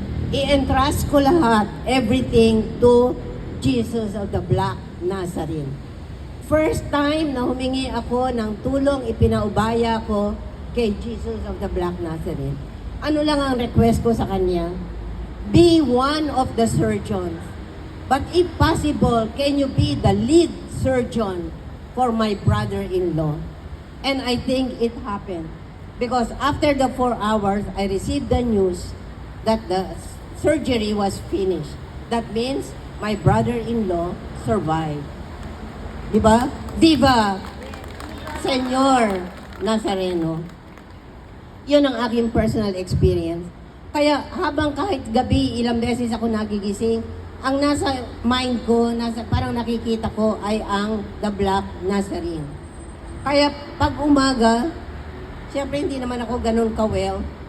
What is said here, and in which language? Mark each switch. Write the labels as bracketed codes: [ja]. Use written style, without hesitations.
[tl] I-entrust ko lahat, everything to Jesus of the Black Nazarene. First time na humingi ako ng tulong, ipinaubaya ko kay Jesus of the Black Nazarene. Ano lang ang request ko sa kanya? [en] Be one of the surgeons. But if possible, can you be the lead surgeon for my brother-in-law? And I think it happened. Because after the 4 hours, I received the news that the surgery was finished. That means my brother-in-law survived. Diba? Diba? [tl] Senyor Nazareno. Yun ang aking personal experience. Kaya habang kahit gabi, ilang beses ako nagigising, ang nasa mind ko, parang nakikita ko ay ang the Black Nazarene. Kaya pag umaga, siyempre hindi naman ako ganun ka-well.